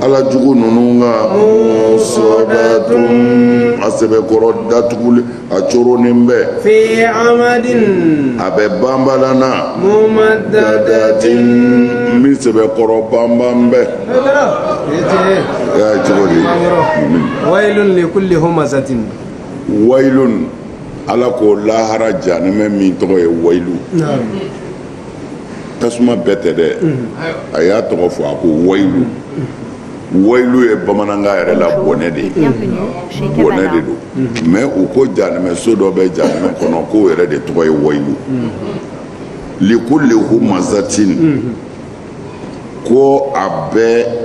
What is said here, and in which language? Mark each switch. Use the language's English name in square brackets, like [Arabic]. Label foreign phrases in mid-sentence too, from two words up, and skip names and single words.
[Bambara] Ala jugu ninnu kan musadatun a sɛbɛkɔrɔ datuguli a coronen bɛ [Arabic] في عمد [Bambara] a bɛ banbalana [Arabic] ممددة [Bambara] min sɛbɛkɔrɔ banban bɛ y'a cogo di [Arabic] ويل لكل همزة [Bambara] wailun Ala ko lahara jahanɛmɛ min tɔgɔ ye wailu tasuma bɛɛ tɛ dɛ a y'a tɔgɔ fɔ a ko wailu wailu ye bamanankan yɛrɛ la bɔnɛ de ye bɔnɛ de don mais u ko jahanɛmɛ so dɔ bɛ jahanɛmɛ kɔnɔ k'o yɛrɛ de tɔgɔ ye [Arabic] ويل لكل همزة [Bambara] ko a bɛɛ